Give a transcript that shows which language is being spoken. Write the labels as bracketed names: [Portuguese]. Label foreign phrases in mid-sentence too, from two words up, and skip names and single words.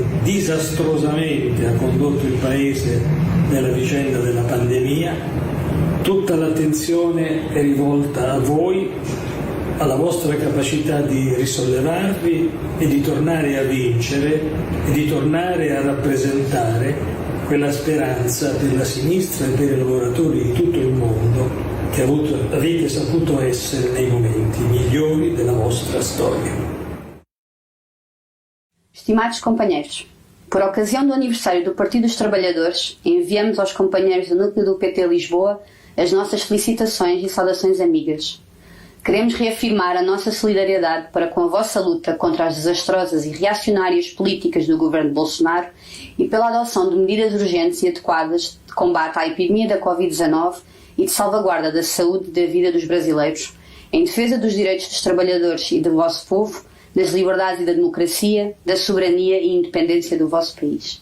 [Italian] disastrosamente ha condotto il paese nella vicenda della pandemia, tutta l'attenzione è rivolta a voi, alla vostra capacità di risollevarvi e di tornare a vincere e di tornare a rappresentare quella speranza per la sinistra e per i lavoratori di tutto il mondo che avete saputo essere nei momenti migliori della vostra storia. [Portuguese] Estimados companheiros, por ocasião do aniversário do Partido dos Trabalhadores, enviamos aos companheiros do núcleo do PT Lisboa as nossas felicitações e saudações amigas. Queremos reafirmar a nossa solidariedade para com a vossa luta contra as desastrosas e reacionárias políticas do governo Bolsonaro e pela adoção de medidas urgentes e adequadas de combate à epidemia da Covid-19 e de salvaguarda da saúde e da vida dos brasileiros, em defesa dos direitos dos trabalhadores e do vosso povo, das liberdades e da democracia, da soberania e independência do vosso país.